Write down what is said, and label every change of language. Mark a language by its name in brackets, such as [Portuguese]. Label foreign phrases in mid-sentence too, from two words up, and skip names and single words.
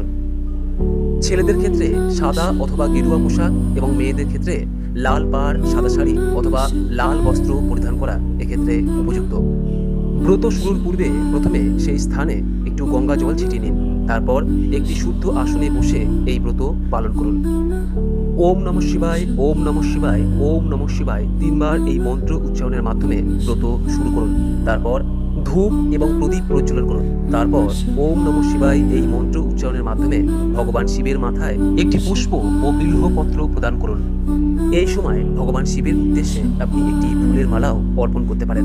[Bangla] ছেলেদের ক্ষেত্রে সাদা অথবা গেরুয়া পোশাক এবং মেয়েদের ক্ষেত্রে লাল পাড়, সাদা শাড়ি অথবা লাল বস্ত্র পরিধান করা এক্ষেত্রে উপযুক্ত। ব্রত শুরুর পূর্বে প্রথমে সেই স্থানে একটু গঙ্গা জল ছিটিয়ে নিন। তারপর একটি শুদ্ধ আসনে বসে এই ব্রত পালন করুন। [Sanskrit] ওম নমঃ শিবায়, ওম নমঃ শিবায়, ওম নমঃ শিবায় [Bangla] 3 বার এই মন্ত্র উচ্চারণের মাধ্যমে ব্রত শুরু করুন। তারপর ধূপ এবং প্রদীপ প্রজ্বলন করুন। তারপর [Sanskrit] ওম নমঃ শিবায় [Bangla] এই মন্ত্র উচ্চারণের মাধ্যমে ভগবান শিবের মাথায় একটি পুষ্প ও বিল্বপত্র প্রদান করুন। এই সময় ভগবান শিবের উদ্দেশ্যে আপনি একটি ফুলের মালাও অর্পণ করতে পারেন।